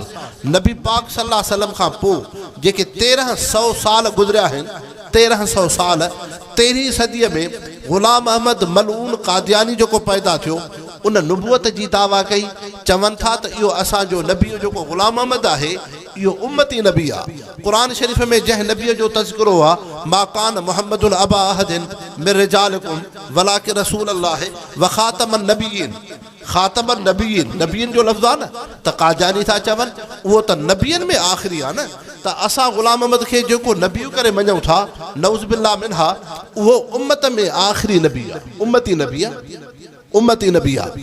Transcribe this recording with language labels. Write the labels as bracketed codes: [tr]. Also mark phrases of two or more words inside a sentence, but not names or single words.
[sd] नबी पाक [ar] صلى الله عليه وسلم [sd] खां पोइ जेके 1300 साल गुज़रिया आहिनि, 1300 साल 13वीं सदीअ में ग़ुलाम अहमद मलऊन कादियानी जेको पैदा थियो उन नुबूअत जी दावा कई। चवनि था त इहो असांजो नबी जेको ग़ुलाम अहमद आहे इहो उम्मती नबी आहे। क़ुरान शरीफ़ में जंहिं नबीअ जो तज़किरो आहे [ar] ما كان محمد أبا أحد من رجالكم ولكن رسول الله وخاتم النبيين. خاتم النبيين [sd] नबीयन जो लफ़्ज़ आहे न, त कादियानी था चवनि उहो त नबीयन में आख़िरी आहे न। त असां ग़ुलाम अहमद खे जेको नबी करे मञूं था [ar] نعوذ بالله منها, [sd] उहो उम्मत में आख़िरी नबी आहे, उम्मती नबी आहे, उम्मती नबी आहे।